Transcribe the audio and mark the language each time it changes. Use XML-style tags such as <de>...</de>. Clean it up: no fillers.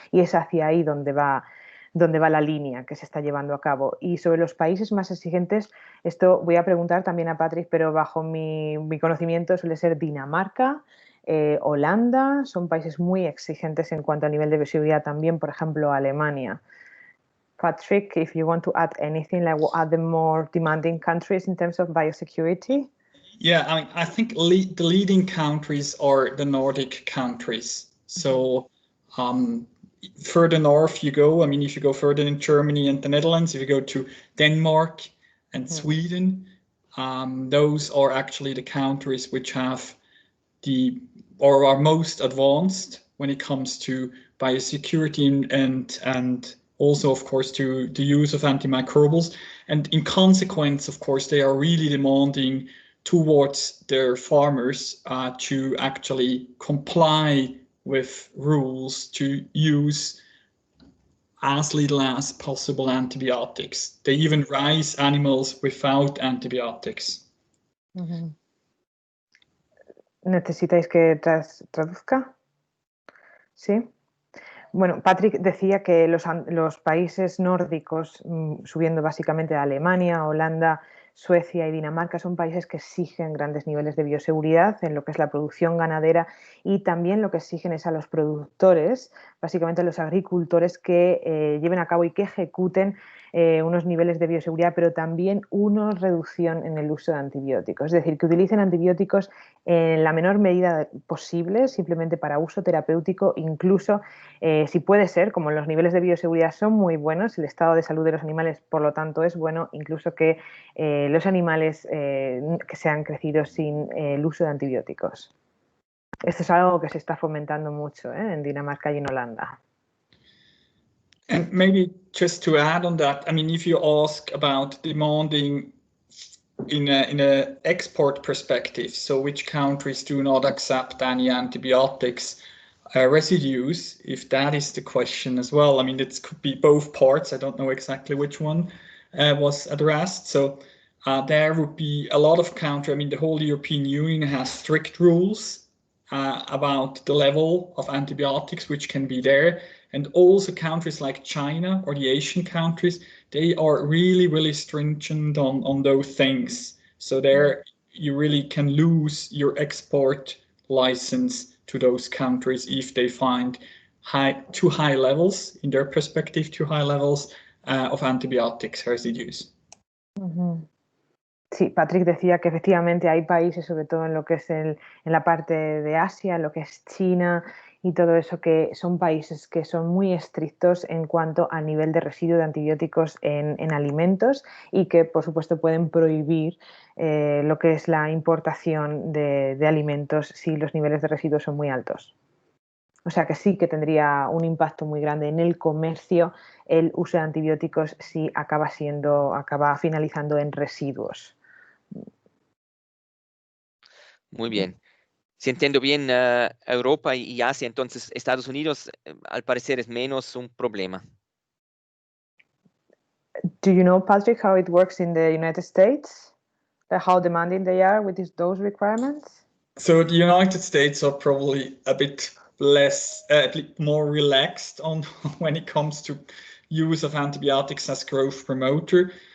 <es>Y es hacia ahí donde va la línea que se está llevando a cabo. Y sobre los países más exigentes, esto voy a preguntar también a Patrick, pero bajo mi conocimiento suele ser Dinamarca, Holanda, son países muy exigentes en cuanto a nivel de bioseguridad, también, por ejemplo, Alemania.</es> <en>Patrick, if you want to add anything, like what are the more demanding countries in terms of biosecurity? Yeah, I think the leading countries are the Nordic countries. So further north you go, if you go further in Germany and the Netherlands, if you go to Denmark and Sweden, those are actually the countries which have or are most advanced when it comes to biosecurity and also, of course, to the use of antimicrobials. And in consequence, of course, they are really demanding towards their farmers to actually comply with rules to use as little as possible antibiotics. They even raise animals without antibiotics.</en> <es>¿Necesitáis que traduzca? Sí. Bueno, Patrick decía que los países nórdicos, subiendo básicamente a Alemania, Holanda, Suecia y Dinamarca, son países que exigen grandes niveles de bioseguridad en lo que es la producción ganadera, y también lo que exigen es a los productores, básicamente a los agricultores, que lleven a cabo y que ejecuten unos niveles de bioseguridad, pero también una reducción en el uso de antibióticos. Es decir, que utilicen antibióticos en la menor medida posible, simplemente para uso terapéutico, incluso si puede ser, como los niveles de bioseguridad son muy buenos, el estado de salud de los animales, por lo tanto, es bueno, incluso que los animales que sean crecidos sin el uso de antibióticos. Esto es algo que se está fomentando mucho en Dinamarca y en Holanda.</es> <en>And maybe just to add on that, if you ask about demanding in a export perspective, so which countries do not accept any antibiotics residues, if that is the question as well. It could be both parts. I don't know exactly which one was addressed. So there would be a lot of countries. The whole European Union has strict rules about the level of antibiotics which can be there. And also countries like China or the Asian countries, they are really, really stringent on those things. So there you really can lose your export license to those countries if they find too high levels, in their perspective, too high levels of antibiotics residues.</en> <es>Sí, Patrick decía que efectivamente hay países, sobre todo en lo que es en la parte de Asia, en lo que es China y todo eso, que son países que son muy estrictos en cuanto al nivel de residuo de antibióticos en alimentos, y que por supuesto pueden prohibir lo que es la importación de alimentos si los niveles de residuos son muy altos. O sea que sí que tendría un impacto muy grande en el comercio el uso de antibióticos si acaba finalizando en residuos. Muy bien. Si entiendo bien, Europa y Asia, entonces Estados Unidos al parecer es menos un problema.</es> <en>Do you know, Patrick, how it works in the United States? How demanding they are with those requirements? So the United States are probably a bit more relaxed on when it comes to use of antibiotics as growth promoter.</en>